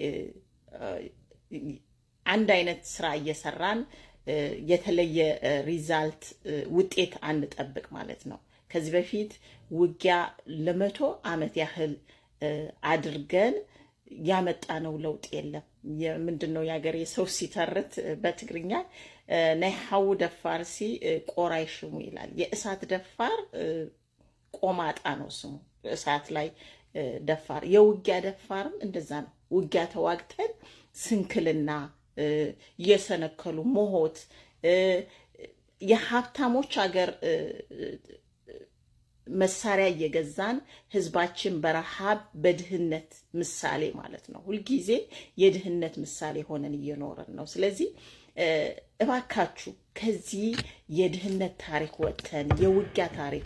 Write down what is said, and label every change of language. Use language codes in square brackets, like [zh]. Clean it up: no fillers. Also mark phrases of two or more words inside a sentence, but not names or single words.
[am] አንድ አይነት ስራ እየሰራን የተለየ ሪዛልት ውጤት አንጠብቅ ማለት ነው። ከዚህ በፊት ውጊያ ለ100 ዓመት ያህል አድርገን ያመጣነው ለውጥ የለም። ምንድነው ያገሬ ሰው ሲተርት በትግርኛ [ti] ናይ ሓው ደፋር ሲ ቆራይ ሽሙ [am] ይላል። የእሳት ደፋር ቆማጣ ነው ስሙ። እሳት ላይ ደፋር፣ የውጊያ ደፋርም እንደዛ ነው። ውጊያ ተዋግተን ስንክልና እየሰነከሉ ሞሆት የሀብታሞች ሀገር መሳሪያ እየገዛን ህዝባችን በረሃብ በድህነት ምሳሌ ማለት ነው። ሁልጊዜ የድህነት ምሳሌ ሆነን እየኖርን ነው። ስለዚህ እባካችሁ ከዚህ የድህነት ታሪክ ወጥተን የውጊያ ታሪክ